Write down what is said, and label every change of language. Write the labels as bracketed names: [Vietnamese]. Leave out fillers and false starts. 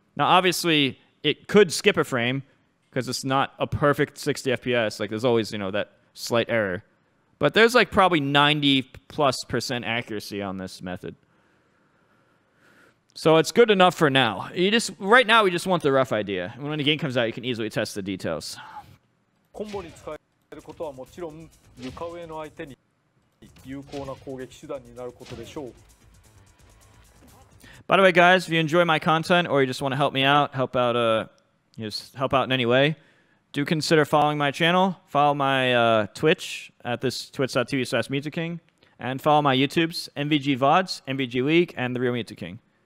[English] Now, obviously, it could skip a frame, because it's not a perfect 60 FPS. Like, there's always, that slight error. But there's, like, probably 90+% accuracy on this method. So it's good enough for now. Right now, we just want the rough idea. And when the game comes out, you can easily test the details. [Japanese] コンボに使えることはもちろん床上の相手に有効な攻撃手段になることでしょう。 [English] By the way, guys, if you enjoy my content or you just want to help me out, help out in any way, do consider following my channel. Follow my Twitch at this twitch.tv/MusicKing, and follow my YouTubes, MVG VODs, MVG League, and The Real Music King.